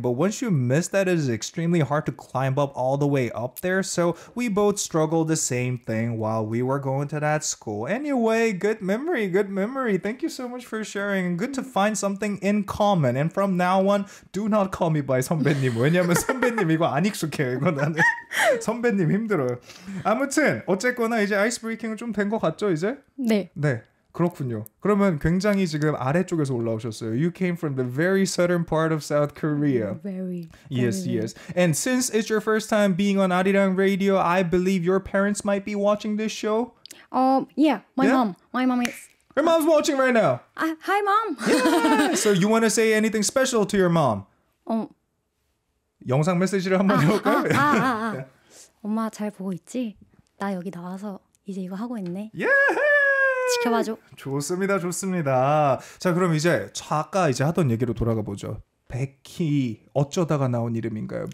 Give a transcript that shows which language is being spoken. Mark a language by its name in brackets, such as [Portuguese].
[English] But once you miss that, it is extremely hard to climb up all the way up there. So we both struggled the same thing while we were going to that school. Anyway, good memory. Thank you so much for sharing. Good to find something in common. And from now on, do not call me by 선배님. [Korean] 왜냐면 선배님 이거 안 익숙해요. 이거 나는 선배님 힘들어요. 아무튼 어쨌거나 이제 아이스 브레이킹은 좀 된 것 같죠 이제? 네. 그렇군요. 그러면 굉장히 지금 아래쪽에서 올라오셨어요. [English] You came from the very southern part of South Korea. Very. Yes. And since it's your first time being on Arirang Radio, I believe your parents might be watching this show. Yeah. My mom is. Your mom's watching right now. Hi, mom. Yeah. So you want to say anything special to your mom? [Korean] 영상 메시지를 한번 해볼까요? 엄마 잘 보고 있지? 나 여기 나와서 이제 이거 하고 있네. [English] Yeah. [Korean] 지켜봐줘. 좋습니다. 자, 그럼 이제 아까 하던 얘기로 돌아가 보죠. 베키 어쩌다가 나온 이름인가요?